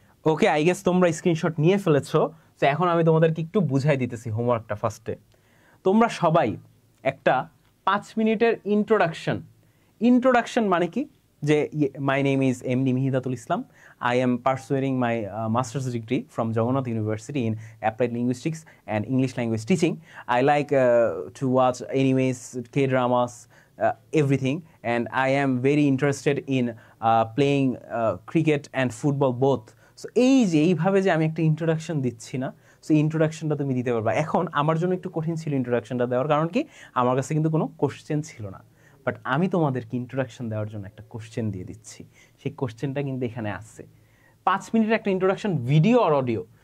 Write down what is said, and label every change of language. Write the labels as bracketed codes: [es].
[bn] Okay, I guess তোমরা screenshot নিয়ে ফেলেছো। তো এখন আমি তোমাদেরকে একটু বুঝাই দিতেছি হোমওয়ার্কটা। ফার্স্টে তোমরা সবাই একটা 5 মিনিটের ইন্ট্রোডাকশন মানে কি, যে [en] My name is MD Mihidatul Islam, I am pursuing my master's degree from Jagannath University in Applied Linguistics and English Language Teaching. I like to watch animes, K-dramas, everything, and I am very interested in playing cricket and football both. [bn] So এইভাবে যে আমি একটা introduction দিচ্ছি না, so ইন্ট্রোডাকশনটা তুমি দিতে পারবা। এখন আমার জন্য একটু কঠিন ছিল ইন্ট্রোডাকশনটা দেওয়ার, কারণ কি আমার কাছে কিন্তু কোনো কোশ্চেন ছিল না, বাট আমি তোমাদেরকে ইন্ট্রোডাকশন দেওয়ার জন্য একটা কোশ্চেন দিয়ে দিচ্ছি। সেই কোশ্চেনটা কিন্তু এখানে আছে। 5 মিনিটের একটা ইন্ট্রোডাকশন, ভিডিও আর অডিও।